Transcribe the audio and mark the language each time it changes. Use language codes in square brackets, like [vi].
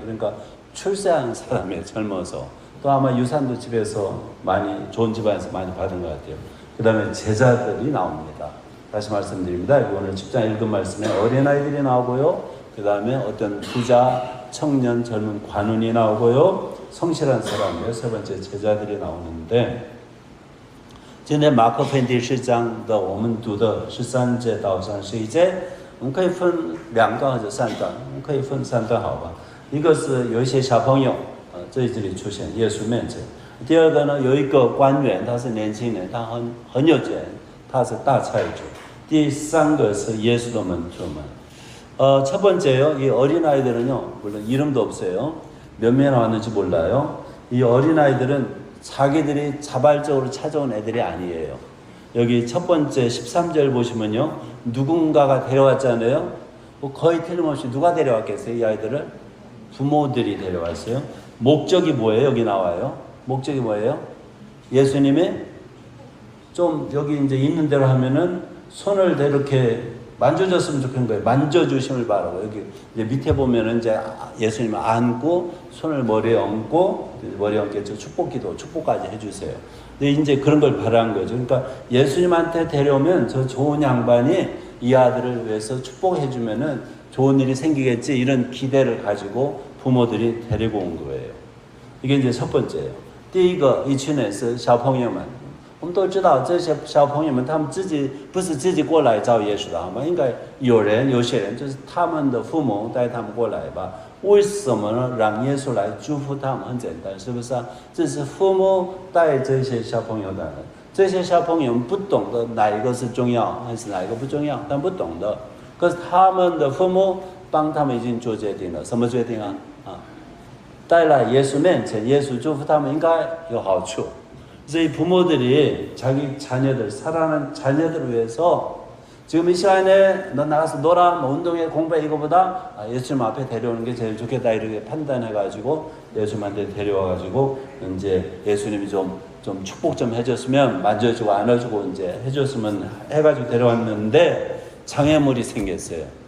[ko] 그러니까 출세한 사람이에요. 젊어서. 또 아마 유산도 집에서 많이 좋은 집안에서 많이 받은 것 같아요. 그 다음에 제자들이 나옵니다. 다시 말씀드립니다. 오늘 10장 읽은 말씀에 어린아이들이 나오고요. 그 다음에 어떤 부자, 청년, 젊은 관원이 나오고요. 성실한 사람이에요. 세 번째 제자들이 나오는데 [zh] 今天马可福音第10章的我们读的13节到31节，我们可以分2段或者3段，我们可以分3段好吧？一个是有一些小朋友，这里出现耶稣面前；第二个呢，有一个官员，他是年轻人，他很有钱，他是大财主；第三个是耶稣的门徒们。 [ko] 첫 번째요, 이 어린아이들은요, 물론 이름도 없어요. 몇 명 나왔는지 몰라요. 이 어린아이들은 자기들이 자발적으로 찾아온 애들이 아니에요. 여기 첫 번째 13절 보시면요. 누군가가 데려왔잖아요. 거의 틀림없이 누가 데려왔겠어요? 이 아이들을? 부모들이 데려왔어요. 목적이 뭐예요? 여기 나와요. 목적이 뭐예요? 예수님이 좀 여기 이제 있는 대로 하면은 손을 이렇게 만져줬으면 좋겠는 거예요. 만져주심을 바라고. 여기 이제 밑에 보면은 이제 예수님을 안고 손을 머리에 얹고 머리에 얹겠죠. 축복기도, 축복까지 해주세요. 근데 이제 그런 걸 바라는 거죠. 그러니까 예수님한테 데려오면 저 좋은 양반이 이 아들을 위해서 축복해주면은 좋은 일이 생기겠지. 이런 기대를 가지고 부모들이 데리고 온 거예요. 이게 이제 첫 번째예요. [zh] 第一个一群人是小朋友们。我们都知道这些小朋友们他们自己不是自己过来找耶稣的好吗？应该有些人就是他们的父母带他们过来吧。为什么呢？让耶稣来祝福他们很简单，是不是啊？这是父母带这些小朋友的人，这些小朋友不懂得哪一个是重要还是哪一个不重要，但不懂的。可是他们的父母帮他们已经做决定了，什么决定啊？带来耶稣面前，耶稣祝福他们应该有好处。 [ko] 그래서 이 부모들이 자기 자녀들, 사랑하는 자녀들을 위해서 지금 이 시간에 너 나가서 놀아, 뭐 운동해, 공부해 이거보다 예수님 앞에 데려오는 게 제일 좋겠다 이렇게 판단해가지고 예수님한테 데려와가지고 이제 예수님이 좀 축복 좀 해줬으면 만져주고 안아주고 이제 해줬으면 해가지고 데려왔는데 장애물이 생겼어요.